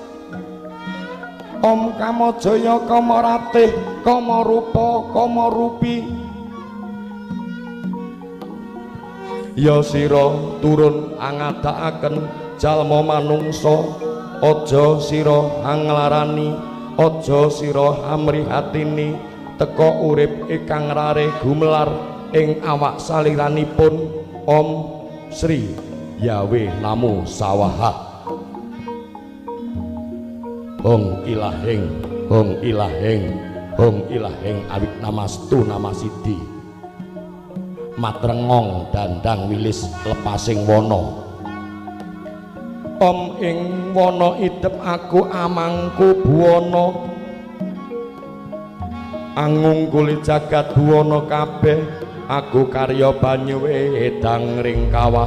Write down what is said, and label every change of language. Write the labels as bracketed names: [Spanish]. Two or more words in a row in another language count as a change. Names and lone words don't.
[Javanese] Om Kamajaya Kamaratih Kamarupa Kamarupi ya sira turun angadakaken jalma manungsa aja sira anglarani aja sira amrihatini teka urip ingkang rare gumelar ing awak saliranipun Om Sri Yawe Namo Sawaha Hong ilaheng Hong ilaheng Hong ilaheng awik namastu namasidi matrengong dandang wilis lepasing wana Om ing wana idep aku amangku buwana angungkuli jagat buwana kabeh aku karya banyu wedang ring kawah